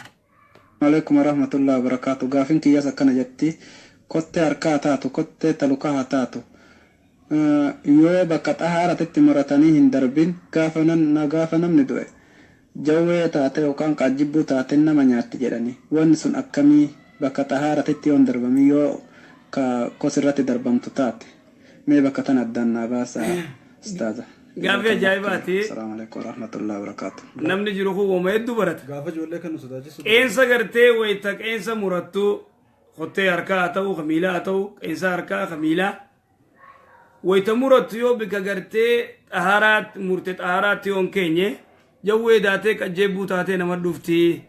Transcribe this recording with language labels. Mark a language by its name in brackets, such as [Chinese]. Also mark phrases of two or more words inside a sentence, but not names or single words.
[Arabic] عليكم ورحمة الله وبركاته. [Oromo] Gaafin kiyya akkana jetti kottee harkaa taatu kottee talukaa taatu yoo bakka xahaaratti muratanii hin darbin gaafa namni du'e jawwee taate yookaan qaajjibbuu taate nama nyaatti jedhani wanni sun akkamii bakka xahaaratti yoon darbami yoo kosirratti darbamtu taate mee bakka tan addaan naa baasa ustaaza. Gaafii ajaa'ibaati. [Arabic] السلام عليكم ورحمة الله وبركاته. [Oromo] Namni jiru kun wama hedduu barata. Gaafa ijoollee kan nu sodaachisu. Qeensa gartee wayita qeensa murattu kottee harkaa haa ta'u miilaa haa ta'u qeensa harkaa miilaa wayita murattu yoo bika gartee xaharaatti murte xaharaatti yoon keenye jawwee daatee qajjeebbuu taatee nama dhufti.